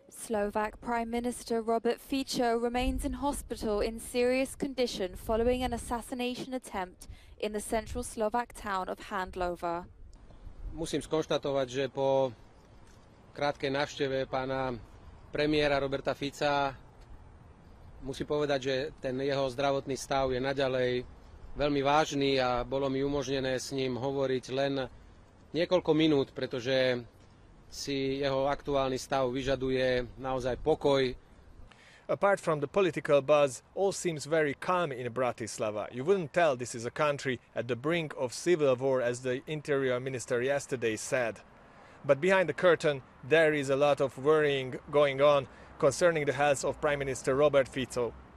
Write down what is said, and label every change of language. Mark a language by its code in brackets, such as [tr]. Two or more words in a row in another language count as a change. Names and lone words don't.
[en] Slovak Prime Minister Robert Fico remains in hospital in serious condition following an assassination attempt in the central Slovak town of Handlover. [sk] Musím skonštatovať, že po krátkej návšteve pána premiéra Roberta Fica musím povedať, že ten jeho zdravotný stav je naďalej veľmi vážny a bolo mi umožnené s ním hovoriť len niekoľko minút, pretože si jeho aktuálny stav vyžaduje naozaj pokoj. [en] Apart from the political buzz, all seems very calm in Bratislava. You wouldn't tell this is a country at the brink of civil war, as the Interior Minister yesterday said. But behind the curtain, there is a lot of worrying going on concerning the health of Prime Minister Robert Fico.